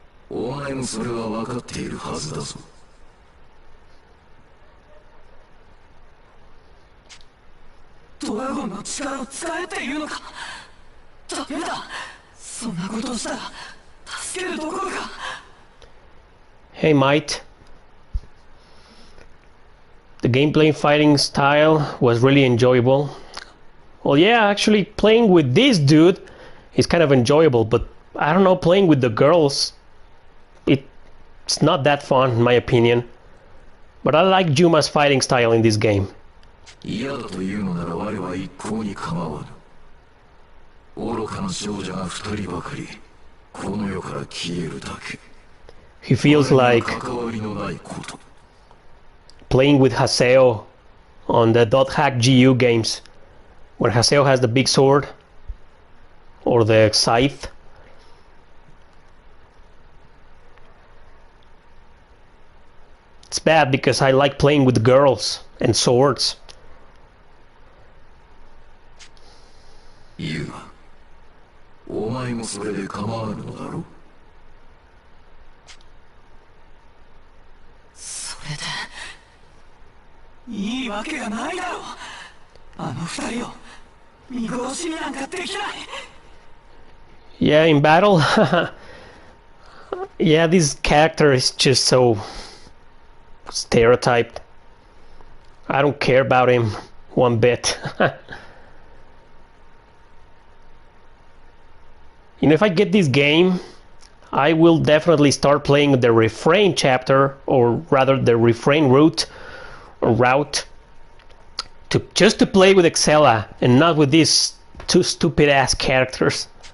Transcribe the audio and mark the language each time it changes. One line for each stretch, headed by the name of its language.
Japanese: お前もそれは分かっているはずだぞ。ドラゴンの力を使えっていうのか。ダメだ。そんなことをしたら助けるどころか。
English: Hey, mate. The gameplay fighting style was really enjoyable. Well, yeah, actually playing with this dude is kind of enjoyable, but I don't know, playing with the girls, it's not that fun in my opinion. But I like Juma's fighting style in this game.
Japanese: 嫌だというのなら我は一向に構わぬ。愚かな少女が二人ばかりこの世から消えるだけ。
English: He feels like
Japanese: 関わりのないこと。
English: playing with Haseo on the .hack GU games, where Haseo has the big sword or the scythe, It's bad because I like playing with girls and swords.
Japanese: ユウマ、お前もそれで構わぬのだろ。それでいいわけがないだろう。あの二人を見殺しになんかできない。
English: Yeah, in battle. Yeah, this character is just so stereotyped. I don't care about him one bit. You know, if I get this game, I will definitely start playing the refrain chapter, or rather the refrain route, just to play with Excella and not with these two stupid ass characters.